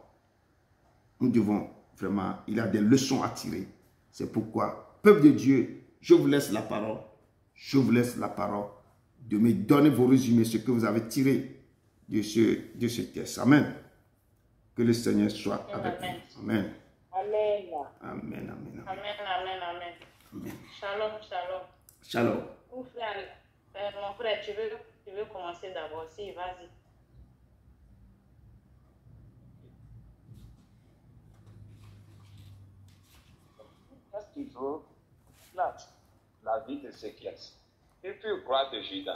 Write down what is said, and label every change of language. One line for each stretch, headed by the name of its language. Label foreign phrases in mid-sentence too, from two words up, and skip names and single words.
French: Nous devons vraiment, il y a des leçons à tirer. C'est pourquoi, peuple de Dieu, je vous laisse la parole. Je vous laisse la parole de me donner vos résumés, ce que vous avez tiré de ce texte. Amen. Que le Seigneur soit avec vous. Amen. Amen. Amen, amen, amen. Amen, amen, amen. Amen.
Hebrew: שלום, שלום.
French: Shalom. beaucoup, frère. Mon frère, tu veux commencer d'abord? Si, vas-y. Parce qu'il faut la vie de Ézéchias. Il fut roi de Juda.